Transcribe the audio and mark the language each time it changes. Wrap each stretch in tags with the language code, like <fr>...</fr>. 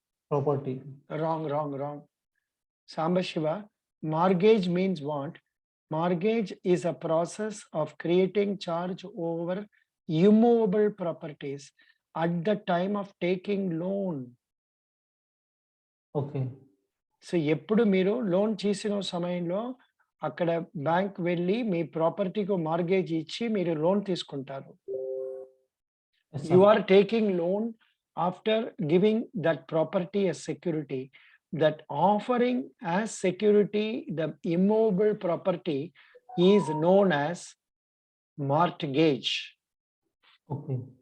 <en>Wrong. Sambashiva, mortgage means what? Mortgage is a process of creating charge over immovable properties at the time of taking loan. Okay.</en> <te>So, ఎప్పుడు మీరు loan చేసిన సమయంలో అక్కడ bank వెళ్ళి మీ ప్రాపర్టీకి mortgage ఇచ్చి మీరు లోన్ తీసుకుంటారు.</te> <en>You are taking loan after giving that property as security. That offering as security the immovable property is known as mortgage. Okay.</en>